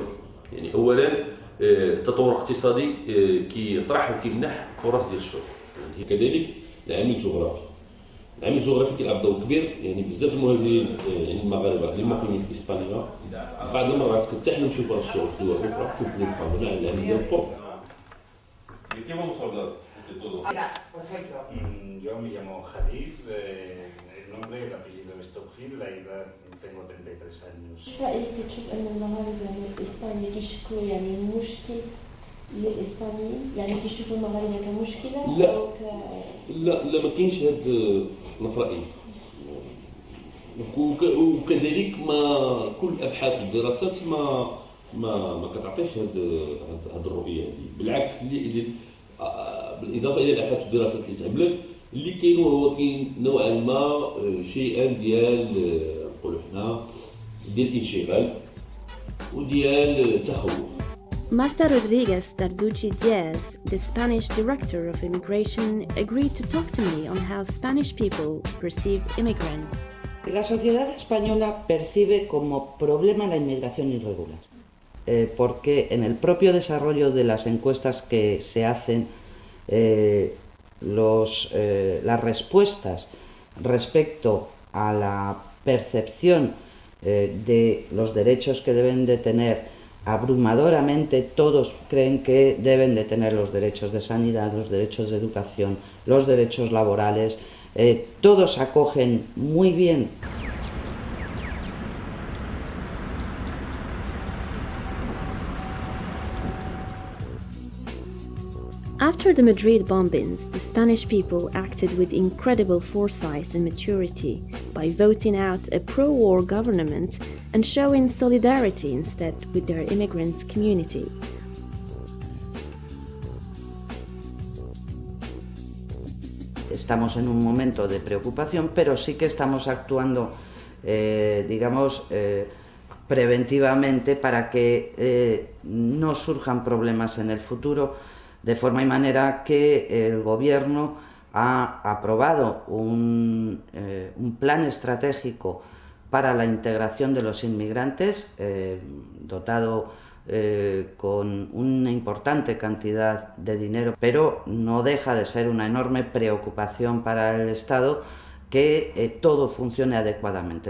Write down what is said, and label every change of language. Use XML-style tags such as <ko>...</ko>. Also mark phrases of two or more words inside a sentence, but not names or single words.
<ar>يعني أولاً التطور الاقتصادي كيطرح وكيمنح فرص ديال الشغل. يعني كذلك العامل الجغرافي. العامل الجغرافي كيلعب دور كبير، يعني بزاف المهاجرين يعني المغاربه اللي مقيمين في اسبانيا بعض المرات كتحنا نمشيو فرص الشغل في دول اخرى كيف نبقاو هنا على العامل ديال القرب.</ar> <es>¿Qué vamos a hablar de todo? Por ejemplo. Yo me llamo Hadid, el nombre y el apellido es Stockfield, la edad tengo 33 años.</es> <ar>ايش رايك تشوف ان المغاربه يعني في اسبانيا كيشكلوا يعني مشكل للاسبانيين؟ يعني كيشوفوا المغاربه كمشكله لا او لا ما كاينش هاد في رايي. وكذلك ما كل الابحاث والدراسات ما كتعطيش هاد الرؤيه هذه، بالعكس اللي بالاضافه الى الابحاث والدراسات اللي تعملت اللي كاين وهو كاين نوعا ما شيئا ديال نقولوا حنا ديال الانشغال وديال التخوف.</ar> <en>Marta Rodriguez Tarducci Diaz, the Spanish director of immigration, agreed to talk to me on how Spanish people perceive immigrants.</en> <es>La sociedad española percibe como problema la inmigración irregular, porque en el propio desarrollo de las encuestas que se hacen, las respuestas respecto a la percepción de los derechos que deben de tener, abrumadoramente todos creen que deben de tener los derechos de sanidad, los derechos de educación, los derechos laborales, todos acogen muy bien.</es> <en>After the Madrid bombings, the Spanish people acted with incredible foresight and maturity by voting out a pro-war government and showing solidarity instead with their immigrant community.</en> <es>Estamos en un momento de preocupación, pero sí que estamos actuando, preventivamente para que no surjan problemas en el futuro, de forma y manera que el gobierno ha aprobado un plan estratégico para la integración de los inmigrantes, dotado con una importante cantidad de dinero, pero no deja de ser una enorme preocupación para el Estado que todo funcione adecuadamente.</es>